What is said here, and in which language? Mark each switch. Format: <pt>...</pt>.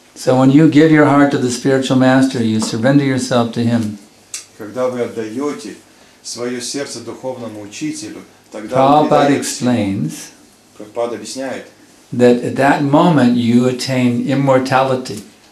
<en>So when you give your heart to the spiritual master, you surrender yourself to him.</en> <ru>Когда вы отдаете свое сердце духовному учителю, тогда</ru> <en>Prabhupada explains</en> <ru>Прабхупада объясняет,</ru> <en>that at that moment you attain immortality.</en>